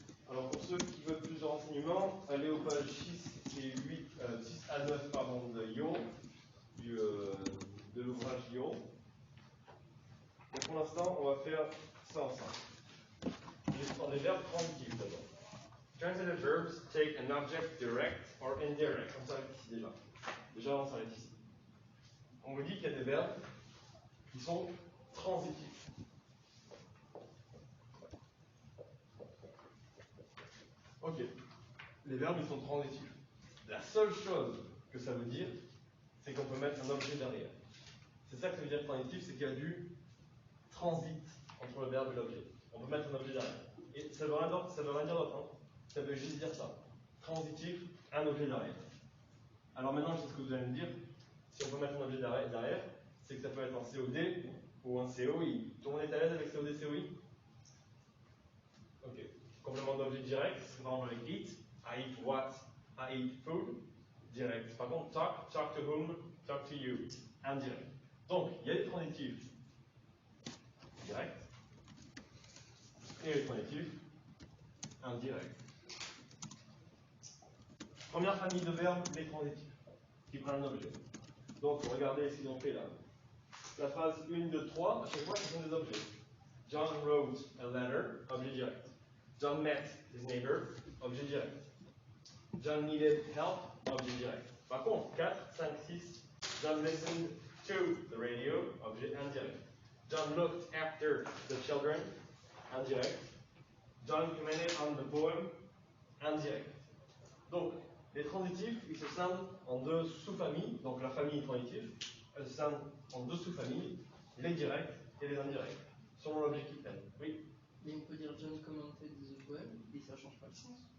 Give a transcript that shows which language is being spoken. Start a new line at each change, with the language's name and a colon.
French: Alors, pour ceux qui veulent plus de renseignements, allez aux pages 6 et 8, 6 à 9 pardon, de Yo, de l'ouvrage Yo. Et pour l'instant, on va faire ça ensemble. Les verbes transitifs d'abord.
English: Transitive verbs take an object direct or indirect.
French: On s'arrête ici déjà. Déjà, on s'arrête ici. On vous dit qu'il y a des verbes qui sont transitifs. Ok. Les verbes, ils sont transitifs. La seule chose que ça veut dire, c'est qu'on peut mettre un objet derrière. C'est ça que ça veut dire transitif, c'est qu'il y a du transit entre le verbe et l'objet. On peut mettre un objet derrière. Et ça veut rien dire d'autre. Hein. Ça veut juste dire ça. Transitif, un objet derrière. Alors maintenant, je sais ce que vous allez me dire. Si on peut mettre un objet derrière, c'est que ça peut être un COD ou un COI. Tout le monde est à l'aise avec COD, COI? Ok. Complément d'objet direct, c'est par exemple avec eat.
English: I eat what? I eat food. Direct.
French: Par contre,
English: talk to whom? Talk to you. indirect.
French: Donc, il y a des transitifs directs et les transitifs indirects. Première famille de verbes, les transitifs, qui prennent un objet. Donc, regardez ce qu'ils ont fait là. La phrase 1, 2, 3, à chaque fois, ce sont des objets.
English: John wrote a letter,
French: objet direct.
English: John met his neighbor, objet direct. John needed help,
French: objet direct. Par contre,
English: 4, 5, 6, John listened to the radio,
French: objet indirect.
English: John looked after the children, indirect. John commented on the poem, indirect.
French: Donc, les transitifs, ils se scindent en deux sous-familles. Donc, la famille transitive, elle se scinde en deux sous-familles, les directs et les indirects, selon l'objet qu'ils prennent. Oui. Mais on peut dire
English: John commented the poem
French: et ça change pas le sens.